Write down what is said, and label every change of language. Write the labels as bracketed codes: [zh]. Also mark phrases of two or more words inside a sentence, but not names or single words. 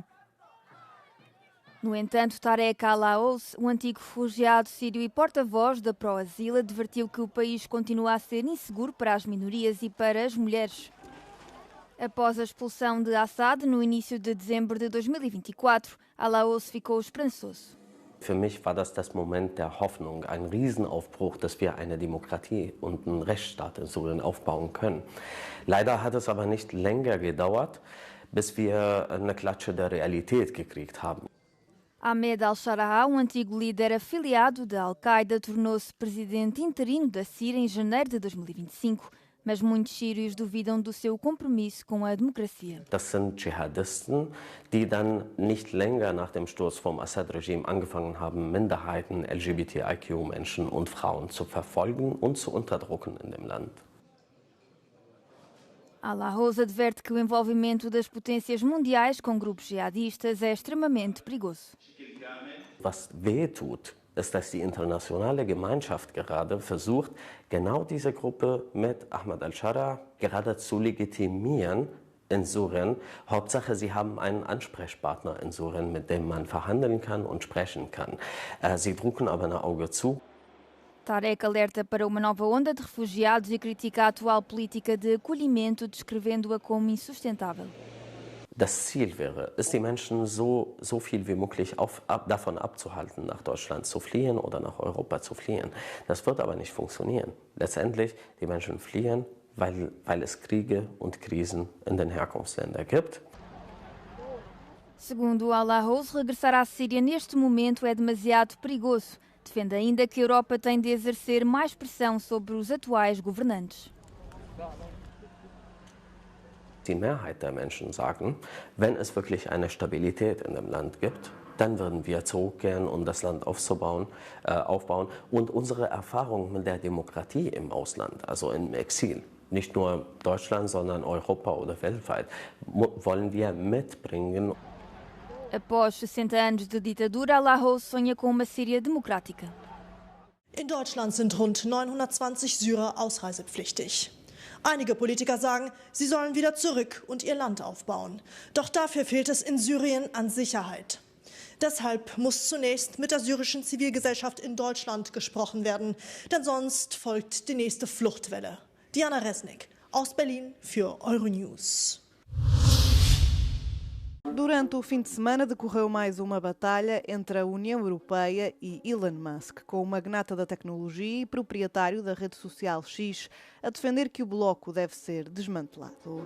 [pt] No entanto, Tarek al-Aouz, o antigo refugiado sírio e porta-voz da Pro-Asilo, advertiu que o país continua a ser inseguro para as minorias e para as mulheres. Após a expulsão de Assad no início de dezembro de 2024, al-Aouz ficou esperançoso. [de] Für mich war das Moment der Hoffnung, ein Riesenaufbruch, dass wir eine Demokratie und einen Rechtsstaat in Syrien aufbauen können. Leider hat es aber nicht länger gedauert, bis wir eine Klatsche der Realität gekriegt haben. [pt] Ahmed al-Shara, um antigo líder afiliado da Al-Qaeda, tornou-se presidente interino da Síria em janeiro de 2025, mas muitos sírios duvidam do seu compromisso com a democracia. [de] Das sind Dschihadisten, die dann nicht länger nach dem Sturz vom Assad-Regime angefangen haben, Minderheiten, LGBTIQ-Menschen und Frauen zu verfolgen und zu unterdrücken in dem Land. [pt] Al-Aouz adverte que o envolvimento das potências mundiais com grupos jihadistas é extremamente perigoso. [de] Was wehtut, ist, dass die internationale Gemeinschaft gerade versucht, genau diese Gruppe mit Ahmed al-Shara gerade zu legitimieren in Syrien. Hauptsache, sie haben einen Ansprechpartner in Syrien, mit dem man verhandeln kann und sprechen kann. Sie drucken aber ein Auge zu. [pt] Tarek alerta para uma nova onda de refugiados e critica a atual política de acolhimento, descrevendo-a como insustentável. [de] Das Ziel wäre es, die Menschen so viel wie möglich davon abzuhalten, nach Deutschland zu fliehen oder nach Europa zu fliehen. Das wird aber nicht funktionieren. Letztendlich, die Menschen fliehen, weil es Kriege und Krisen in den Herkunftsländern gibt. [pt] Segundo al-Aouz, regressar à Síria neste momento é demasiado perigoso. Defende ainda que a Europa tem de exercer mais pressão sobre os atuais governantes. [de] Die Mehrheit der Menschen sagen, wenn es wirklich eine Stabilität in dem Land gibt, dann würden wir zurückkehren und das Land aufbauen. Und unsere Erfahrung mit der Demokratie im Ausland, also im Exil, nicht nur Deutschland, sondern Europa oder weltweit, wollen wir mitbringen. [pt] Após 60 anos de ditadura, Alaho sonha com uma Síria democrática. [de] In Deutschland sind rund 920 Syrer ausreisepflichtig. Einige Politiker sagen, sie sollen wieder zurück und ihr Land aufbauen. Doch dafür fehlt es in Syrien an Sicherheit. Deshalb muss zunächst mit der syrischen Zivilgesellschaft in Deutschland gesprochen werden, denn sonst folgt die nächste Fluchtwelle. Diana Resnick aus Berlin für Euronews. [pt] Durante o fim de semana decorreu mais uma batalha entre a União Europeia e Elon Musk, com o magnata da tecnologia e proprietário da rede social X a defender que o bloco deve ser desmantelado.